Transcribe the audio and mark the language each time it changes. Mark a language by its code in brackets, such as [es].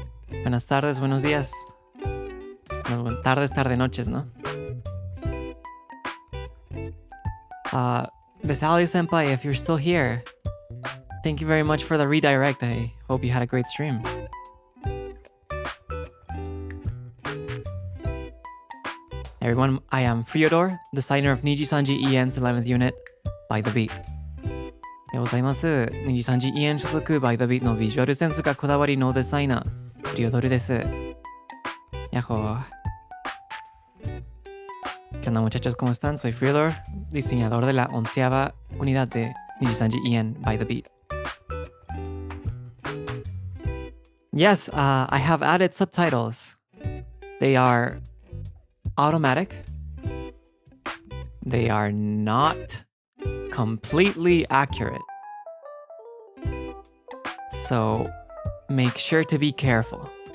[es] Buenas tardes, buenos días. No, tardes, tarde, noches, ¿no? [en] Vesali Senpai, if you're still here, thank you very much for the redirect. I hope you had a great stream. Everyone, I am Freodore, designer of NIJISANJI EN's 11th unit, By the Beat. [ja] おはようございます。 NIJISANJI EN 所属 By the Beat のビジュアルセンスがこだわりのデザイナー、フリオドルです。やっほー。 [es] ¿Qué onda, muchachos? ¿Cómo están? Soy Freodore, diseñador de la 11ª unidad de NIJISANJI EN By the Beat. [en] Yes, I have added subtitles. They are automatic. They are not completely accurate. So make sure to be careful.